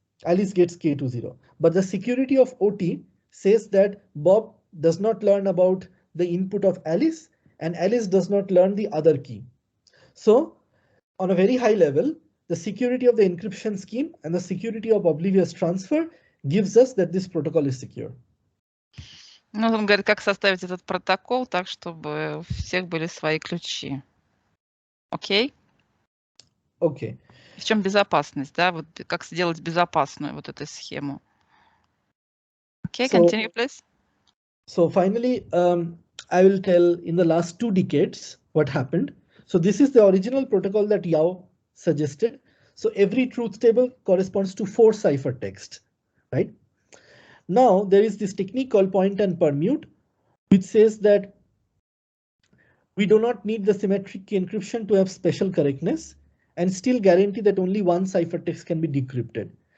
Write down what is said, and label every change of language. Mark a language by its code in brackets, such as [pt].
[en] Alice gets K20, but the security of OT says that Bob does not learn about the input of Alice and Alice does not learn the other key. So on a very high level, the security of the encryption scheme and the security of Oblivious Transfer gives us that this protocol is secure. [ru] Ну, он говорит, как составить этот протокол так, чтобы у всех были свои ключи. Окей? [en] Okay. [ru] В чем безопасность, да? Вот как сделать безопасную вот эту схему. [en] Okay, continue, please. So finally, I will tell in the last 2 decades what happened. So this is the original protocol that Yao suggested. So every truth table corresponds to 4 ciphertext, right? Now there is this technique called point and permute, which says that we do not need the symmetric key encryption to have special correctness and still guarantee that only one ciphertext can be decrypted.